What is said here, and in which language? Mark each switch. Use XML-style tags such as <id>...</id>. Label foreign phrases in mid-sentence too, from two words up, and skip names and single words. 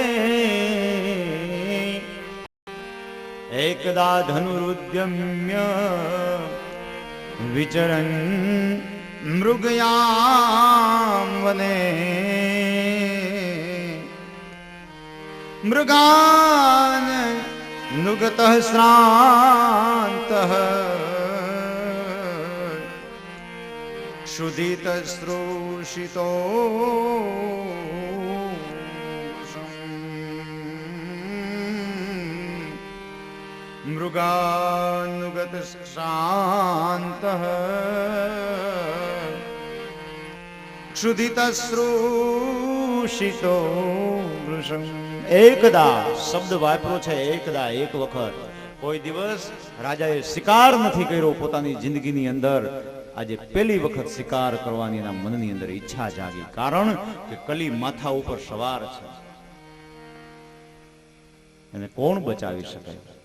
<sa>એકદા ધનુરુદ્યમ્ય વિચરન મૃગયા વને. મૃગાન નુગતઃ શ્રાन्तઃ क्षुधितश्रोषितो मृगानुगत शान्तः क्षुधितश्रोषितो वृषम्.</sa> <gu>એકદા શબ્દ વાપરો છે, એકદા એક વખત. કોઈ દિવસ રાજાએ શિકાર નથી કર્યો પોતાની જિંદગીની અંદર. આજે પહેલી વખત શિકાર કરવાની એના મનની અંદર ઈચ્છા જાગી. કારણ કે કલી માથા ઉપર સવાર છે. એને કોણ બચાવી શકે?</gu>